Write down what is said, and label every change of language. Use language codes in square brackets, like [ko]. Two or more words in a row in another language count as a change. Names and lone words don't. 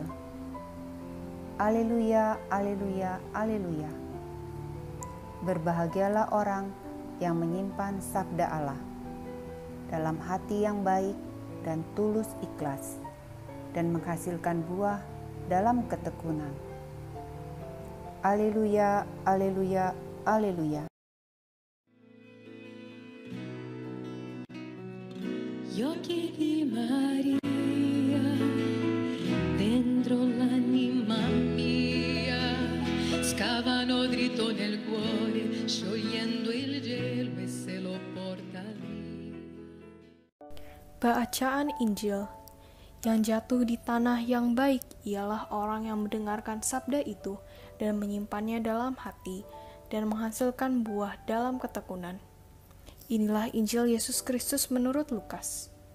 [id] Aleluya, aleluya, aleluya. Berbahagialah orang yang menyimpan sabda Allah dalam hati yang baik dan tulus ikhlas, dan menghasilkan buah dalam ketekunan. Aleluya, aleluya, aleluya. [it] Gli occhi di Maria dentro l'anima mia scavano dritto nel cuore, sciogliendo il gelo e se lo porta via. [id] Bacaan Injil. Yang jatuh di tanah yang baik ialah orang yang mendengarkan sabda itu dan menyimpannya dalam hati dan menghasilkan buah dalam ketekunan. Inilah Injil Yesus Kristus menurut Lukas.